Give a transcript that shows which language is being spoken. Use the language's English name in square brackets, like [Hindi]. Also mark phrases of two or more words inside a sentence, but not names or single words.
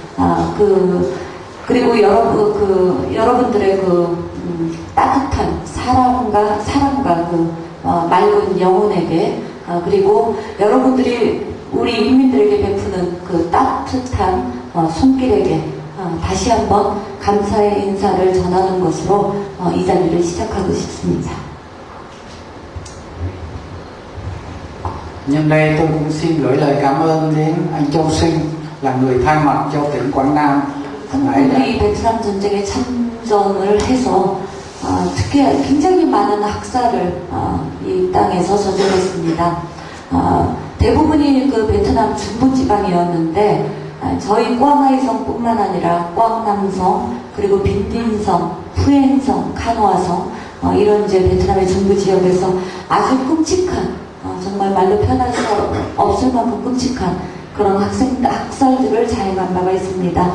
[Korean] 그리고 여러분들의 따뜻한 사랑과 맑은 영혼에게 그리고 여러분들이 우리 인민들에게 베푸는 그 따뜻한 손길에게 다시 한번 감사의 인사를 전하는 것으로 이 자리를 시작하고 싶습니다. [Vietnamese] Nhân đây tôi cũng xin gửi lời cảm ơn đến anh Châu Sinh là người thay mặt cho tỉnh Quảng Nam. [Korean] 우리 베트남 전쟁에 참전을 해서 특히 굉장히 많은 학살을 이 땅에서 저질렀습니다. 대부분이 그 베트남 중부 지방이었는데 저희 꽝하이성뿐만 아니라 꽝남성 그리고 빈딘성, 푸엔성, 카노아성 이런 이제 베트남의 중부 지역에서 아주 끔찍한 정말 말로 표현할 수 없을 만큼 끔찍한 그런 학살들을 자행한 바가 있습니다.